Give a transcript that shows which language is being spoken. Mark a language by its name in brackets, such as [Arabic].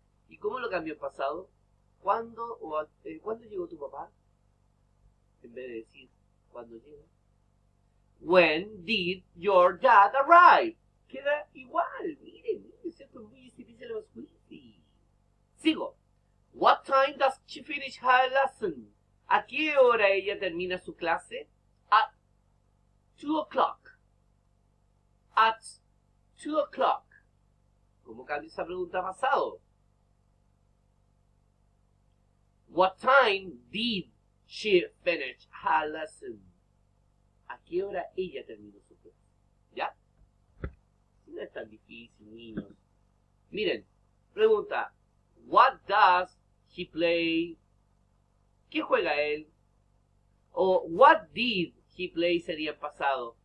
[Spanish] ¿Y cómo lo cambió en pasado? ¿Cuándo llegó tu papá? En vez de decir ¿cuándo llega? [English] When did your dad arrive? [Spanish] Queda igual. Miren, esto es muy difícil, es muy difícil. Sigo. [English] What time does she finish her lesson? [Spanish] ¿A qué hora ella termina su clase? [English] At 2 o'clock. At 2 o'clock. [Spanish] ¿Cómo cambia esa pregunta a pasado? [English] What time did she finish her lesson? [Spanish] ¿A qué hora ella terminó su clase? ¿Ya? No es tan difícil, niños. Miren, pregunta. [English] What does he play? [Spanish] ¿Qué juega él? O [English] what did he play [Spanish] sería en pasado.